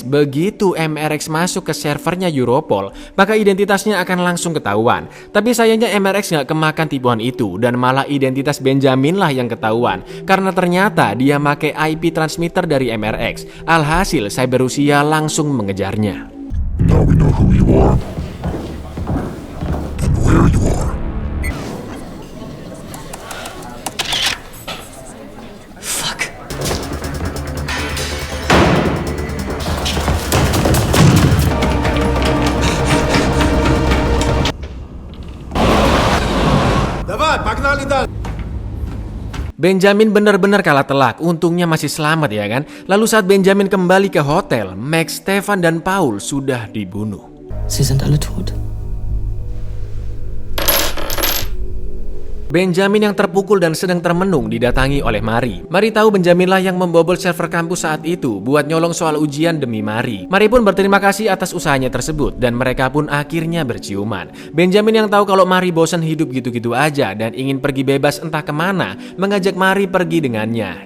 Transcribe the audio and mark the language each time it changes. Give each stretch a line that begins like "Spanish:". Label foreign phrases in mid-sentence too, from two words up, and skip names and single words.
Indonesian: Begitu MRX masuk ke servernya Europol, maka identitasnya akan langsung ketahuan. Tapi sayangnya MRX nggak kemakan tipuan itu dan malah identitas Benjamin lah yang ketahuan karena ternyata dia make IP transmitter dari MRX. Alhasil Cyber Rusia langsung mengejarnya.
English: Now we know who you are and where you are. Fuck.
Russian: Давай, погнали дальше.
Indonesian: Benjamin benar-benar kalah telak, untungnya masih selamat ya kan. Lalu saat Benjamin kembali ke hotel, Max, Stefan, dan Paul sudah dibunuh.
German: Sie sind alle tot.
Indonesian: Benjamin yang terpukul dan sedang termenung didatangi oleh Mari. Mari tahu Benjamin lah yang membobol server kampus saat itu buat nyolong soal ujian demi Mari. Mari pun berterima kasih atas usahanya tersebut dan mereka pun akhirnya berciuman. Benjamin yang tahu kalau Mari bosan hidup gitu-gitu aja dan ingin pergi bebas entah kemana, mengajak Mari pergi dengannya.